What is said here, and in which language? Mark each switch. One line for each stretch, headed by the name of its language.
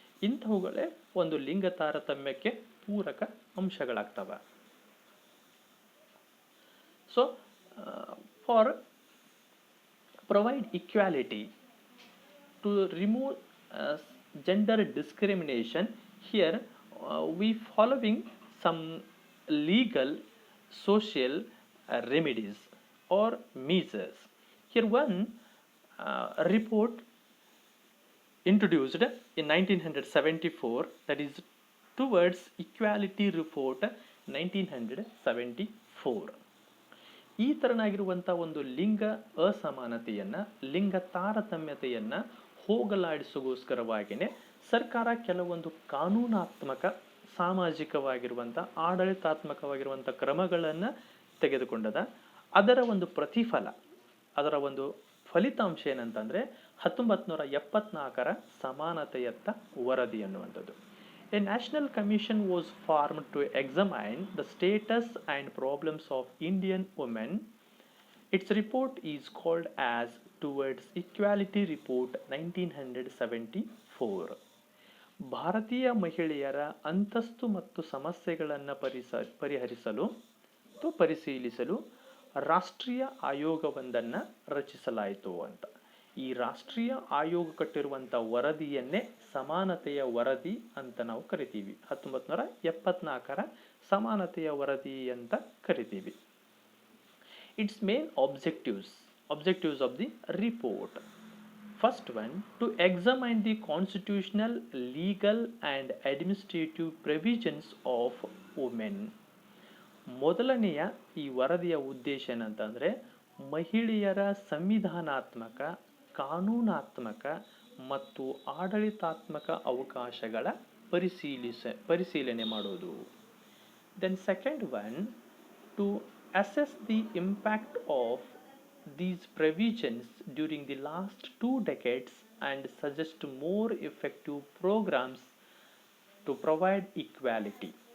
Kannada: ಇಂಥವುಗಳೇ ಒಂದು ಲಿಂಗ ತಾರತಮ್ಯಕ್ಕೆ ಪೂರಕ ಅಂಶಗಳಾಗ್ತವೆ.
English: So for provide equality to remove gender discrimination, here we following some legal social remedies or measures. Here one report introduced in 1974, that is Towards Equality Report 1974.
Kannada: ಈ ತರನಾಗಿರುವಂಥ ಒಂದು ಲಿಂಗ ಅಸಮಾನತೆಯನ್ನು, ಲಿಂಗ ತಾರತಮ್ಯತೆಯನ್ನು ಹೋಗಲಾಡಿಸೋಗೋಸ್ಕರವಾಗಿಯೇ ಸರ್ಕಾರ ಕೆಲವೊಂದು ಕಾನೂನಾತ್ಮಕ, ಸಾಮಾಜಿಕವಾಗಿರುವಂಥ, ಆಡಳಿತಾತ್ಮಕವಾಗಿರುವಂಥ ಕ್ರಮಗಳನ್ನು ತೆಗೆದುಕೊಂಡದ. ಅದರ ಒಂದು ಪ್ರತಿಫಲ, ಅದರ ಒಂದು ಫಲಿತಾಂಶ ಏನಂತಂದರೆ 1974ರ ಸಮಾನತೆಯತ್ತ ವರದಿ ಅನ್ನುವಂಥದ್ದು.
English: A national commission was formed to examine the status and problems of Indian women. Its report is called as Towards Equality Report 1974.
Kannada: ಭಾರತೀಯ ಮಹಿಳೆಯರ ಅಂತಸ್ತು ಮತ್ತು ಸಮಸ್ಯೆಗಳನ್ನು ಪರಿಹರಿಸಲು ಮತ್ತು ಪರಿಶೀಲಿಸಲು ರಾಷ್ಟ್ರೀಯ ಆಯೋಗವೊಂದನ್ನು ರಚಿಸಲಾಯಿತು ಅಂತ. ಈ ರಾಷ್ಟ್ರೀಯ ಆಯೋಗ ಕಟ್ಟಿರುವಂಥ ವರದಿಯನ್ನೇ ಸಮಾನತೆಯ ವರದಿ ಅಂತ ನಾವು ಕರಿತೀವಿ. 1974ರ ಸಮಾನತೆಯ ವರದಿ ಅಂತ ಕರಿತೀವಿ.
English: Its main objectives of the report. First one, to examine the constitutional, legal and administrative provisions of women.
Kannada: ಮೊದಲನೆಯ ಈ ವರದಿಯ ಉದ್ದೇಶ ಏನಂತಂದರೆ ಮಹಿಳೆಯರ ಸಂವಿಧಾನಾತ್ಮಕ, ಕಾನೂನಾತ್ಮಕ ಮತ್ತು ಆಡಳಿತಾತ್ಮಕ ಅವಕಾಶಗಳ ಪರಿಶೀಲನೆ ಮಾಡೋದು.
English: Then second one, to assess the impact of these provisions during the last 2 decades and suggest more effective programs to provide equality.